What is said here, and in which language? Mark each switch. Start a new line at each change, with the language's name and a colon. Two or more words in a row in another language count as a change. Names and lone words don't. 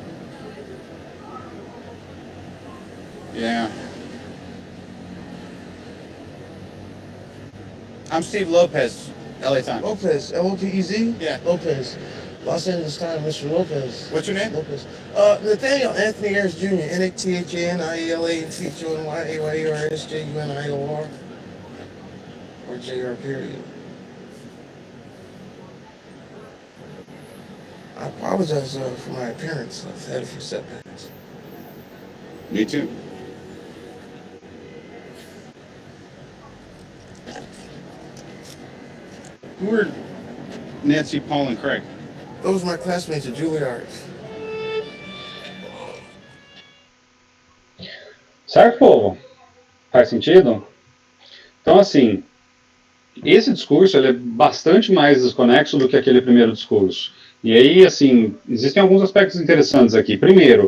English: Yeah. I'm Steve Lopez, LA Times. Lopez, L-O-P-E-Z? Yeah. Lopez. Los Angeles Times, Mr. Lopez. What's your name? Lopez. Nathaniel Anthony Ayers Jr., N-A-T-H-A-N-I-E-L-A-N-T-H-O-N-Y-A-Y-E-R-S-J-U-N-I-O-R. Or J-R period. I apologize for my appearance. I've had a few setbacks. Me too. Who are Nancy, Paul, and Craig? Those are my classmates at Juilliard.
Portuguese: Certo, povo? Faz sentido? Então, assim, esse discurso ele é bastante mais desconexo do que aquele primeiro discurso. E aí, assim, existem alguns aspectos interessantes aqui.